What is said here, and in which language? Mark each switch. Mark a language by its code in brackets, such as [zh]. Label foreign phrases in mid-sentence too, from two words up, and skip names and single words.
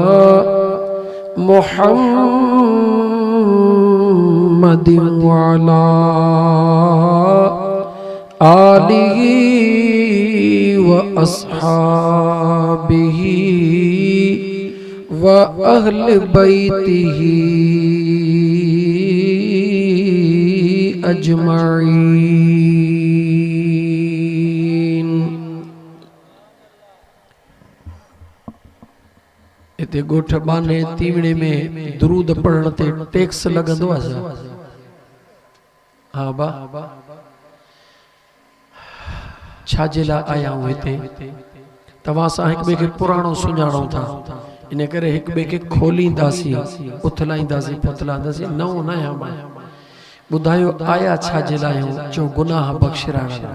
[ar] محمدٍ وعلى آله وأصحابه وأهل بيته أجمعين. [sd] इते गोठ बाने तीवड़े में दुरूद पढ़ण ते टैक्स लगंदो आहे। हाँ बा छाजे लाइ आया हूं हिते तव्हां सां हिक ॿिए खे पुराणो सुञाणूं था इन करे हिक ॿिए खे खोलींदासीं उथलाईंदासीं फथलाईंदासीं नओं नया ॿुधायो आया छाजे लाइ आहियूं जो गुनाह बख़्शिराइण लाइ